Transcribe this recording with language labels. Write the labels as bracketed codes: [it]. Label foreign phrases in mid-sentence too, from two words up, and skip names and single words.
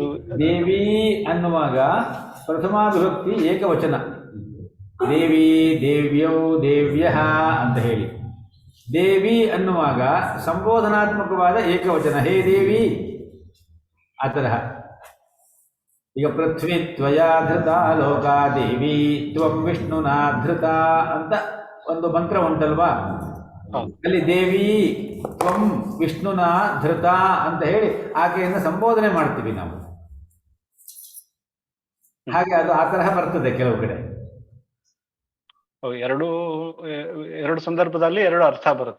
[kn] ದೇವಿ ಅನ್ನುವಾಗ ಪ್ರಥಮಾ ವಿಭಕ್ತಿ ಏಕವಚನ. [sa] ದೇವಿ, ದೇವ್ಯೌ, ದೇವ್ಯಃ [kn] ಅಂತ ಹೇಳಿ. ದೇವಿ ಅನ್ನುವಾಗ ಸಂಬೋಧನಾತ್ಮಕವಾದ ಏಕವಚನ, ಹೇ ದೇವಿ ಆ ತರಹ. ಈಗ [sa] ಪೃಥ್ವಿ ತ್ವಯಾ ಧೃತ ಲೋಕ ದೇವಿ ತ್ವಂ ವಿಷ್ಣುನಾ ಧೃತ [kn] ಅಂತ ಒಂದು ಮಂತ್ರ ಉಂಟಲ್ವಾ, ಅಲ್ಲಿ [sa] ದೇವಿ ತ್ವಂ ವಿಷ್ಣುನಾ ಧೃತ [kn] ಅಂತ ಹೇಳಿ ಆಕೆಯನ್ನು ಸಂಬೋಧನೆ ಮಾಡ್ತೀವಿ ನಾವು. ಹಾಗೆ ಅದು ಆ ತರಹ ಬರ್ತದೆ ಕೆಲವು ಕಡೆ. ಎರಡು ಸಂದರ್ಭದಲ್ಲಿ ಎರಡು ಅರ್ಥ ಬರುತ್ತೆ.